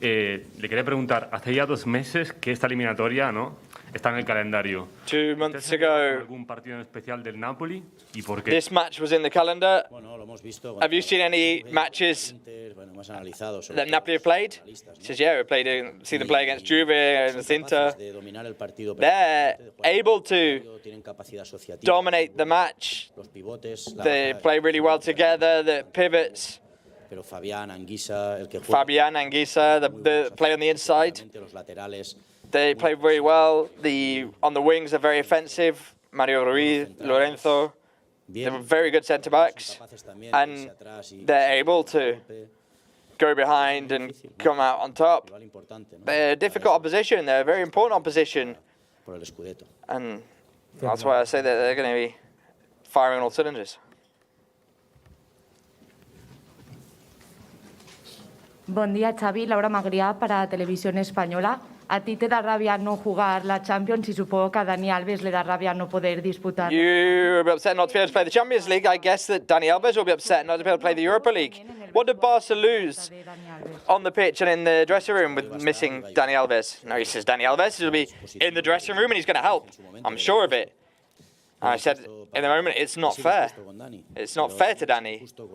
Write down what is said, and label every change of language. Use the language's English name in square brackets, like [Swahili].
[Spanish] Le quería preguntar, hace ya 2 meses que esta eliminatoria, ¿no?, está en el calendario. [English] 2 months ago, [Spanish] ¿algún partido en especial del Napoli? ¿Y por qué? [English] This match was in the calendar. Have you seen any matches that Napoli have played? He says, yeah, we seen them play against Juve and Inter. They're able to dominate the match. They play really well together. The pivots. Fabian Anguissa, the player on the inside. They play very well. On the wings are very offensive. Mario Ruiz, Lorenzo. They're very good centre-backs. And they're able to go behind and come out on top. They're a difficult opposition. They're a very important opposition. And that's why I say that they're going to be firing on all cylinders. [Catalan] Bon dia, Xavi. [Spanish] Laura Magrià para Televisión Española. ¿A ti te da rabia no jugar la Champions y supongo que a Dani Alves le da rabia no poder disputar? [English] You'll be upset not to be able to play the Champions League. I guess that Dani Alves will be upset not to be able to play the Europa League. What did Barca lose on the pitch and in the dressing room with missing Dani Alves? No, he says Dani Alves will be in the dressing room and he's going to help. I'm sure of it. And I said, in the moment, it's not fair. It's not fair to Dani.